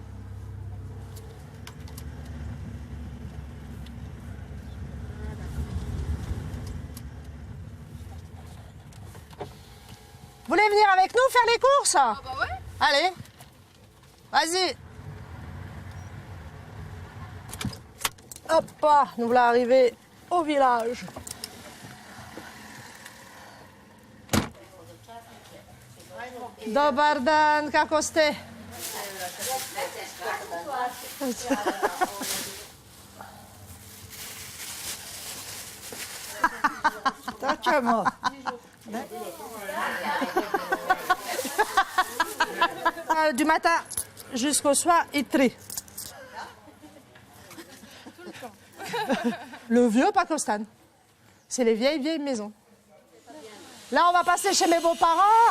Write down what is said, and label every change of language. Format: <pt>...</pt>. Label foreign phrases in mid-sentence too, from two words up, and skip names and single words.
<fr>Vous voulez venir avec nous faire les courses? Ah bah ouais. Allez, vas-y. Hop, nous voilà arrivés au village.</fr> <hr>Dobar dan, kako ste? Tačemo.</hr> <fr>Du matin jusqu'au soir, il trie. Le vieux Pakostan. C'est les vieilles maisons. Là, on va passer chez mes beaux-parents.</fr>